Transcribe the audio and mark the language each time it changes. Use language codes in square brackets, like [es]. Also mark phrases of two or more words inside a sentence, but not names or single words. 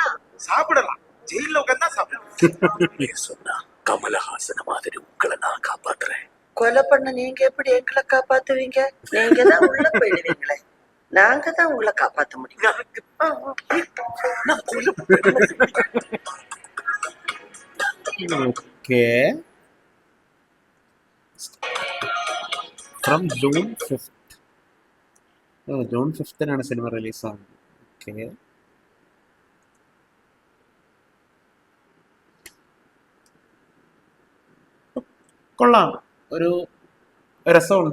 [ta] சாப்பிடலாம், ஜெயில உட்கார்ந்தா சாப்பிடலாம். நீ சொன்னா கமலஹாசன மாதிரி உங்களை நான் காப்பாத்துறேன். கொலை பண்ண நீங்க எப்படி எங்களை காப்பாத்துவீங்க? நீங்க தான் உள்ள போயிடுவீங்களே, நாங்க தான் உங்களை காப்பாத்த முடியும். நான் கொல்ல [en] Okay. From June 5th. [ml] ജൂൺ 5th സിനിമ റിലീസാകുന്നത്. ഓക്കെ. കൊള്ളാം, ഒരു രസമുണ്ട്.